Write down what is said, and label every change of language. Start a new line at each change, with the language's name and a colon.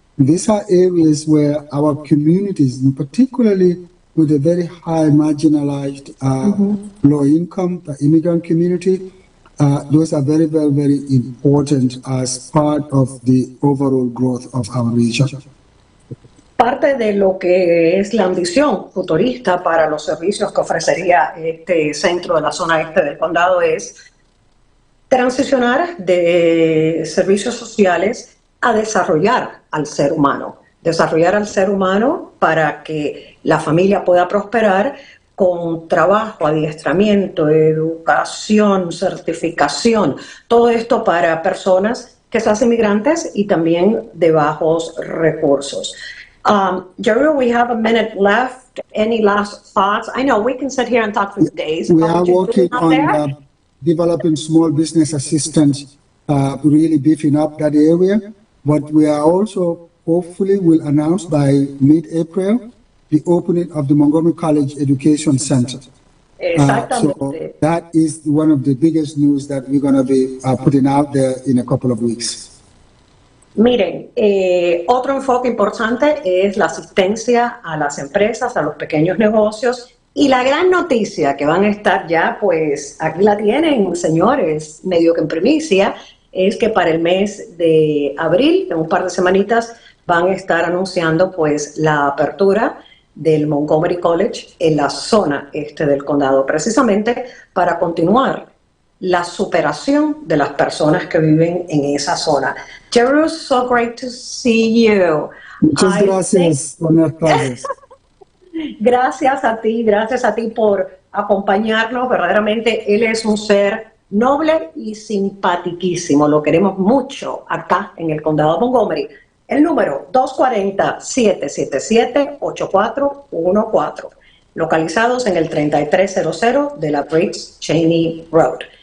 English: These are areas where our communities, particularly with a very high marginalized, low-income immigrant community, those are very, very, very important as part of the overall growth of our region.
Spanish: Parte de lo que es la ambición futurista para los servicios que ofrecería este centro de la zona este del condado es transicionar de servicios sociales a desarrollar al ser humano. Desarrollar al ser humano para que la familia pueda prosperar con trabajo, adiestramiento, educación, certificación, todo esto para personas que se hacen migrantes y también de bajos recursos.
English: Jewru, we have a minute left. Any last thoughts? I know we can sit here and talk for days. We are working on developing small business assistance, really beefing up that area. But we are also hopefully will announce by mid-April the opening of the Montgomery College Education Center. So that is one of the biggest news that we're going to be putting out there in a couple of weeks.
Spanish: Miren, otro enfoque importante es la asistencia a las empresas, a los pequeños negocios, y la gran noticia que van a estar ya, pues aquí la tienen, señores, medio que en primicia, es que para el mes de abril, en un par de semanitas, van a estar anunciando pues la apertura del Montgomery College en la zona este del condado, precisamente para continuar la superación de las personas que viven en esa zona.
English: Jewru, so great to see you.
Spanish: Muchas gracias. Buenas tardes. Gracias a ti por acompañarnos. Verdaderamente él es un ser noble y simpaticísimo. Lo queremos mucho acá en el condado de Montgomery. El número 240-777-8414, localizados en el 3300 de la Briggs Cheney Road.